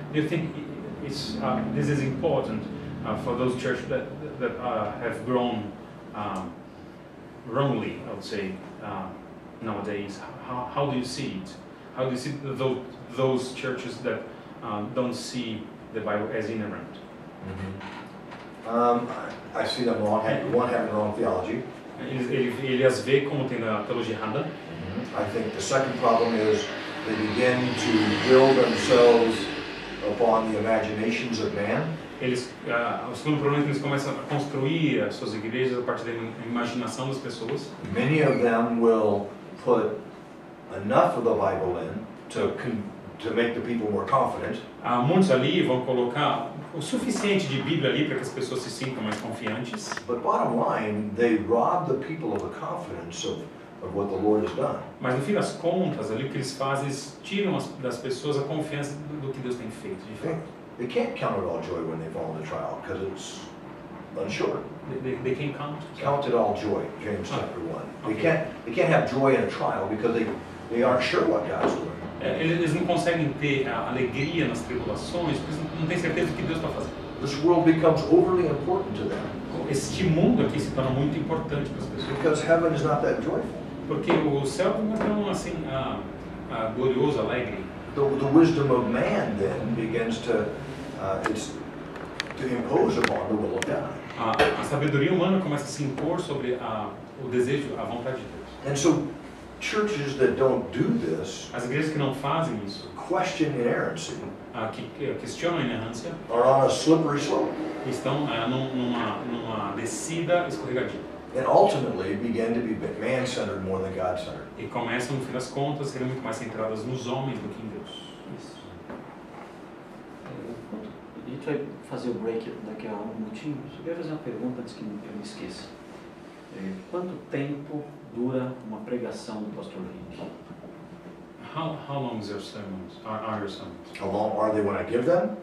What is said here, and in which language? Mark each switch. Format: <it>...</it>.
<en>Do you think this is important for those churches that have grown wrongly, I would say, nowadays? How do you see it? How do you see those churches that don't see the Bible as inerrant? I see them one having the wrong theology.</en> <pt>Ele as vê como tendo a teologia errada.</pt> <en>I think the second problem is they begin to build themselves upon the imaginations of man.</en> <pt>O segundo problema é que eles começam a construir as suas igrejas a partir da imaginação das pessoas.</pt> <en>Many of them will put enough of the Bible in to make the people more confident.</en> <pt>Muitos ali vão colocar o suficiente de Bíblia ali para que as pessoas se sintam mais confiantes.</pt> <en>But bottom line, they rob the people of the confidence of what the Lord has done.</en> <pt>Mas no fim das contas, ali o que eles fazem, eles tiram das pessoas a confiança do que Deus tem feito, de fato.</pt> <en>They can't count it all joy when they fall into trial because it's unsure. They can't count it all joy, James chapter 1. They can't have joy in a trial because they aren't sure what God's doing.</en> <pt>Eles não conseguem ter alegria nas tribulações porque eles não têm certeza do que Deus está fazendo.</pt> <en>This world becomes overly important to them.</en> <pt>Este mundo aqui se torna muito importante para as pessoas.</pt> <en>Because heaven is not that joyful.</en> <pt>Porque o céu não é tão assim glorioso, alegre.</pt> <en>The wisdom of man then begins to impose upon the will of God.</en> <pt>A sabedoria humana começa a se impor sobre o desejo, a vontade de Deus.</pt> <en>And so churches that don't do this,</en> <pt>as igrejas que não fazem isso,</pt> <en>question inerrancy,</en> <pt>que questionam a inerrância,</pt> <en>are on a slippery slope.</en> <pt>Estão numa descida escorregadia.</pt> <en>And ultimately begin to be man-centered more than God-centered.</en> <pt>E começam, no fim das contas, a serem muito mais centradas nos homens do que em Deus. Isso. A gente vai fazer o break daqui a um minutinho. Eu queria fazer uma pergunta antes que eu me esqueça. Quanto tempo dura uma pregação do pastor Rick?</pt> <en>How long is your sermons? Are your sermons? How long are they when I give them?</en>